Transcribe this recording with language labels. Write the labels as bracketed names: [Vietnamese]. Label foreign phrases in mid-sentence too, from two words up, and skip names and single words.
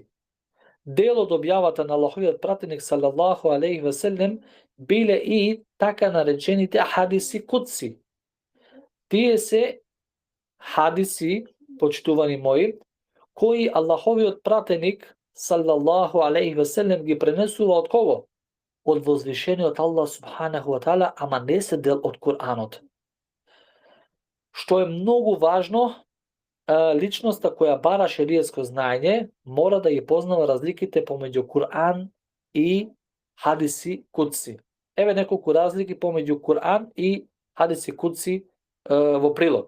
[Macedonian] Дел од објавата на Аллаховиот пратеник [Arabic] صلى الله عليه وسلم [Macedonian] биле и така наречените [Arabic] أحاديث قدسية. [Macedonian] Тие се хадиси, почитувани мои, кои Аллаховиот пратеник [Arabic] صلى الله عليه وسلم [Macedonian] ги пренесува од кого? Од возвишениот Аллах [Arabic] سبحانه وتعالى, [Macedonian] ама не се дел од Куранот. Што е многу важно, личноста која бара шеријатско знаење мора да ги познава разликите помеѓу Куран и [Arabic] أحاديث قدسية. [Macedonian] Еве неколку разлики помеѓу Куран и [Arabic] أحاديث قدسية [Macedonian] во прилог.